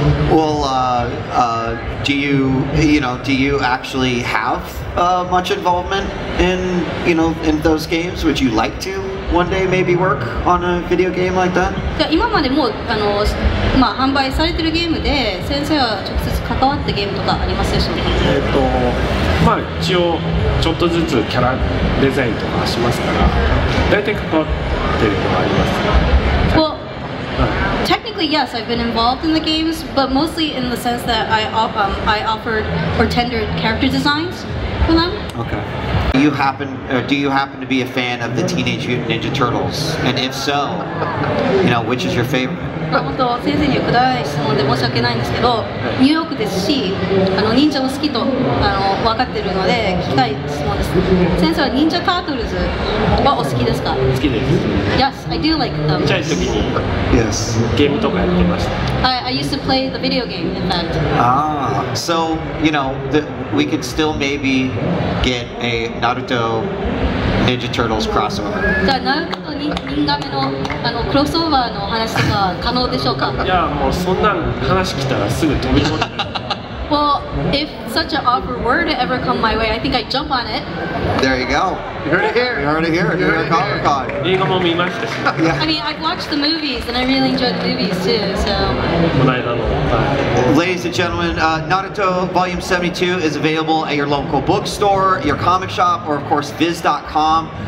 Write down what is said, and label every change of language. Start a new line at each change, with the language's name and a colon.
English: Well, do you actually have much involvement in those games? Would you like to one day maybe work on a video game like that?
Japanese: じゃあ今までも販売されてるゲームで先生は直接関わったゲームとかありますでしょうか？一応ちょっとずつキャラデザインとかしますから大体関わってるのはあります。
English: Well, technically, yes, I've been involved in the games, but mostly in the sense that I offered or tendered character designs for them. Okay. Do you happen to be a fan of the Teenage Mutant Ninja Turtles? And if so, which is your favorite?
Japanese: 本当先生にはくだらない質問で申し訳ないんですけど、ニューヨークですし、忍者も好きと分かっているので聞きたい質問です。先生は忍者タートルズはお好きですか？好きです。
English: Yes, I do like them.
Japanese: ちっちゃい時に
English: Yes.
Japanese: ゲームとかやってました。
English: I used to play the video game, in fact. So we could still maybe get a Naruto Ninja Turtles crossover.
Japanese: じゃあナルトと忍ガメのクロスオーバーの話とか可能でしょうか？いやもうそんなん話来たらすぐ飛び込んで。
English: Well, if such an offer were to ever come my way, I think I'd jump on it. There you go. You heard it here. You heard it here. New York Comic Con.
Japanese: 映画も見ましたし。
English: I mean, I've watched the movies and I really enjoyed the movies too. So.
Japanese: この間の。
English: Ladies and gentlemen, Naruto Volume 72 is available at your local bookstore, your comic shop, or of course Viz.com.